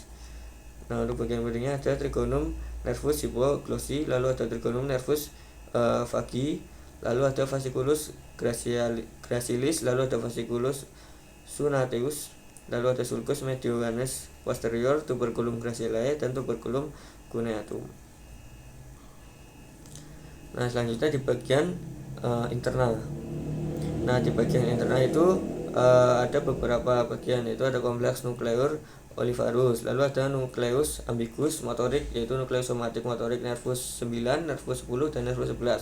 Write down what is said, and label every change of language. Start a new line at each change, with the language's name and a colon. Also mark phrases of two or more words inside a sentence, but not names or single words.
Indonesian: Nah, untuk bagian berikutnya ada trigonum nervus hypoglossy, lalu ada trigonum nervus vagi, lalu ada fasciculus gracilis, lalu ada fasciculus cunateus, lalu ada sulcus medioanus posterior, tuberculum gracilae, dan tuberculum cuneatum. Nah, selanjutnya di bagian internal. Nah, di bagian internal itu ada beberapa bagian, yaitu ada kompleks nukleus olivarus, lalu ada nukleus ambiguus motorik, yaitu nukleus somatik motorik nervus 9, nervus 10, dan nervus 11.